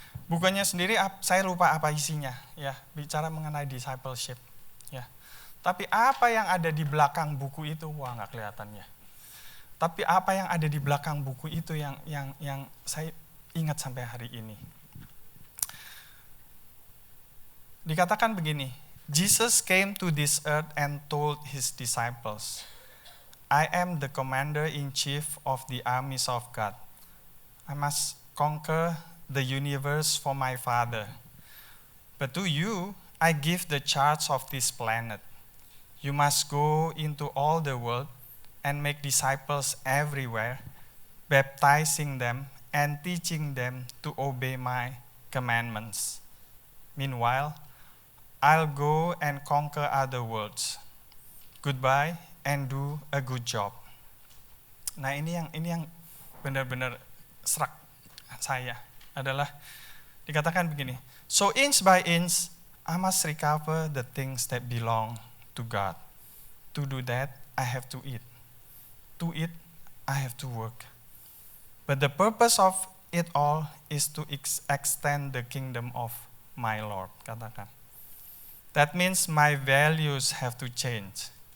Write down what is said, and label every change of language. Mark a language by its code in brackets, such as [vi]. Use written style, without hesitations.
[id] Bukunya sendiri saya lupa apa isinya, ya. Bicara mengenai discipleship, ya. Tapi apa yang ada di belakang buku itu, wah nggak kelihatan ya. Tapi apa yang ada di belakang buku itu yang saya ingat sampai hari ini. Dikatakan begini, [en] Jesus came to this earth and told his disciples, I am the commander-in-chief of the armies of God. I must conquer the universe for my Father. But to you, I give the charge of this planet. You must go into all the world and make disciples everywhere, baptizing them and teaching them to obey my commandments. Meanwhile, I'll go and conquer other worlds. Goodbye and do a good job. [id] Nah, ini yang benar-benar serak saya adalah dikatakan begini. [en] So inch by inch, I must recover the things that belong to God. To do that, I have to eat. To eat, I have to work. But the purpose of it all is to extend the kingdom of my Lord, katakan. That means my values have to change.